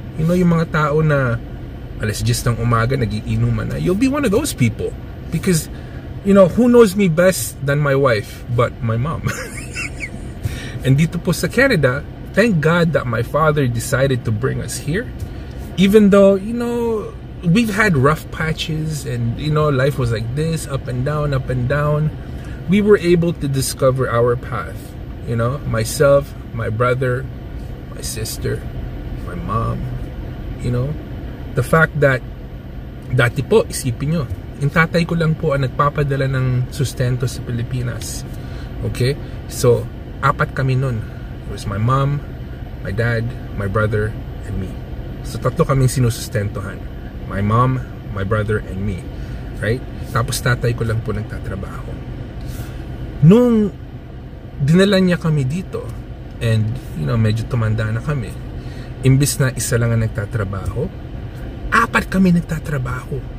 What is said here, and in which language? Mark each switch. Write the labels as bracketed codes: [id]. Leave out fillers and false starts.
[en] You know, [tl] yung mga tao na alas 10 ng umaga, nagiinuman na. [en] You'll be one of those people. Because, you know, who knows me best than my wife but my mom? And [tl] dito po sa [en] Canada, thank God that my father decided to bring us here. Even though, you know, we've had rough patches and, you know, life was like this, up and down, up and down. We were able to discover our path. You know, myself, my brother, my sister, my mom. You know, the fact that [tl] dati po, isipin nyo, yung tatay ko lang po ang nagpapadala ng sustento sa Pilipinas. Okay? So, 4 kami nun. [en] It was my mom, my dad, my brother, and me. So, [tl] 3 kaming sinusustentohan. [en] My mom, my brother, and me. Right? [tl] Tapos tatay ko lang po nagtatrabaho. Nung dinala niya kami dito, [en] and, you know, [tl] medyo tumanda na kami, imbis na isa lang ang nagtatrabaho, 4 kami nagtatrabaho.